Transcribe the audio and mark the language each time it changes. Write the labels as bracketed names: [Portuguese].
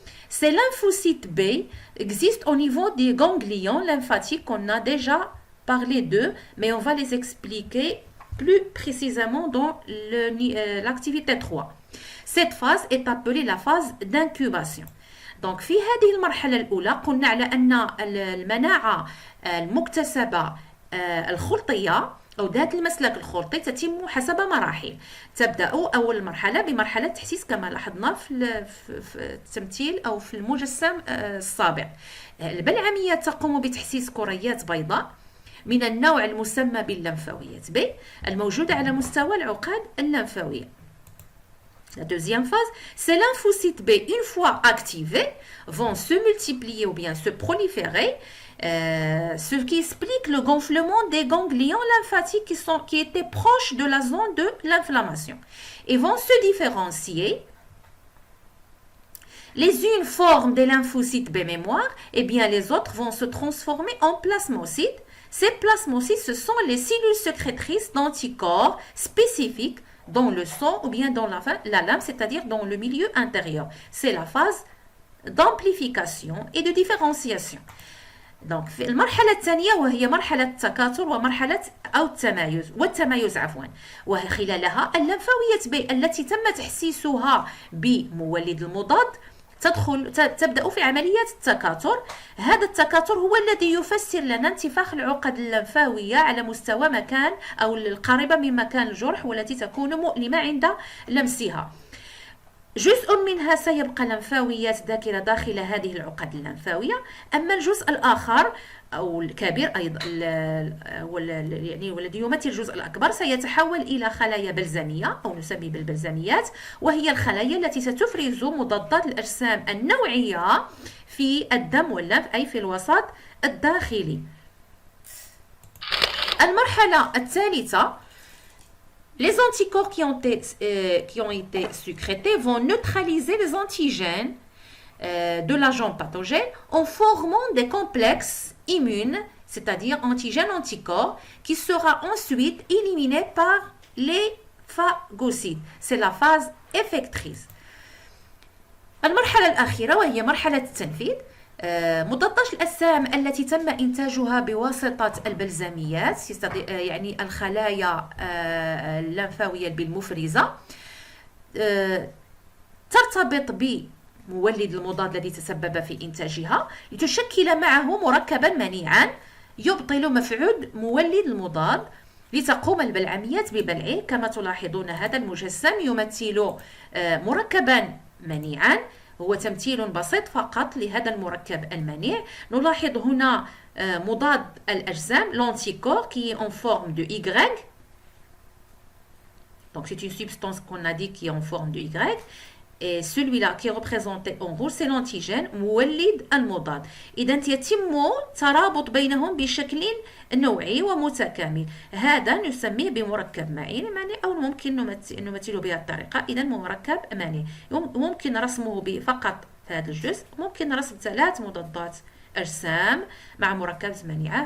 [French] Ces lymphocytes B existent au niveau des ganglions lymphatiques qu'on a déjà parlé d'eux, mais on va les expliquer plus précisément dans l'activité 3. Cette phase est appelée la phase d'incubation. Donc [Arabic] في هذه المرحلة الأولى قلنا على أن المناعة المكتسبة الخلطية أو ذات المسلك الخلطي تتم حسب مراحل. تبدأ أول مرحلة بمرحلة تحسيس كما لاحظنا في التمثيل أو في المجسم السابق. البلعمية تقوم بتحسيس كريات بيضاء من النوع المسمى باللمفاويات B الموجودة على مستوى العقد اللمفاوية. [French] La deuxième phase, ces lymphocytes B, une fois activés, vont se multiplier ou bien se proliférer, ce qui explique le gonflement des ganglions lymphatiques qui étaient proches de la zone de l'inflammation et vont se différencier. Les unes forment des lymphocytes B mémoire et bien les autres vont se transformer en plasmocytes. Ces plasmocytes, ce sont les cellules sécrétrices d'anticorps spécifiques dans le sang ou bien dans la lame, c'est-à-dire dans le milieu intérieur. C'est la phase d'amplification et de différenciation. Donc [Arabic] في المرحلة الثانية وهي مرحلة التكاثر ومرحلة أو التمايز وخلالها اللمفاويات B التي تم تحسيسها بمولد المضاد تبدأ في عملية التكاثر. هذا التكاثر هو الذي يفسر لنا انتفاخ العقد اللمفاوية على مستوى مكان أو القريبة من مكان الجرح والتي تكون مؤلمة عند لمسها. جزء منها سيبقى لمفاويات ذاكرة داخل هذه العقد اللمفاوية، أما الجزء الآخر أو الكبير أيضا يعني والذي يمثل الجزء الأكبر سيتحول إلى خلايا بلزمية أو نسميه بالبلزميات، وهي الخلايا التي ستفرز مضادات الأجسام النوعية في الدم واللمف أي في الوسط الداخلي. المرحلة الثالثة، [French] les anticorps qui ont été sécrétés vont neutraliser les antigènes de l'agent pathogène en formant des complexes immunes, c'est-à-dire antigènes-anticorps, qui sera ensuite éliminé par les phagocytes. C'est la phase effectrice. [Arabic] المرحلة الأخيرة وهي مرحلة التنفيذ. مضادات الأجسام التي تم إنتاجها بواسطة البلزميات يعني الخلايا اللمفاوية بالمفرزة ترتبط بمولد المضاد الذي تسبب في إنتاجها لتشكل معه مركبا منيعا يبطل مفعول مولد المضاد لتقوم البلعميات ببلعه. كما تلاحظون هذا المجسم يمثل مركبا منيعا، هو تمثيل بسيط فقط لهذا المركب المنيع. نلاحظ هنا مضاد الأجسام [French] l'anticorps qui est en forme de Y Donc c'est une substance qu'on a dit qui est en forme de Y. Et celui-là qui est représenté en rouge c'est l'antigène [Arabic] مولد المضاد. إذا يتم ترابط بينهم بشكل نوعي ومتكامل. هذا نسميه بمركب مائي ماني أو ممكن نمثله بهذه الطريقة. إذا مركب مائي ممكن رسمه فقط هذا الجزء، ممكن رسم 3 مضادات أجسام مع مركبات مانعة.